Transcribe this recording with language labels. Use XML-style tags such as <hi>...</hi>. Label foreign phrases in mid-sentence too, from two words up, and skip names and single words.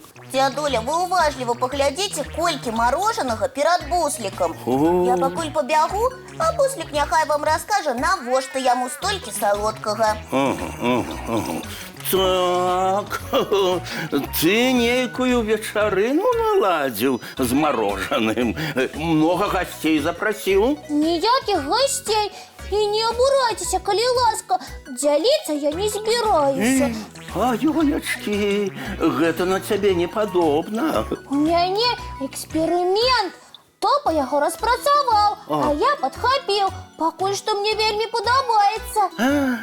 <be>Дзядуля, вы уважліва паглядзіце, колькі марожанага перад буслікам. Я пакуль пабягу, а буслік няхай вам раскажа, навошта яму столькі салодкага. Так, ты некую вечарыну наладзіў з марожаным.</be> <ru>Много гостей запросил?</ru> <uk>Ніяких гостей. И не обурайтеся, коли ласка.</uk> <be>Дзяліцца я не збіраюся. А, Ёлечки, гэта на цябе не падобна. У мяне эксперымент. Топа яго распрацаваў, а я падхапіў. Пакуль што мне вельмі падабаецца.</be>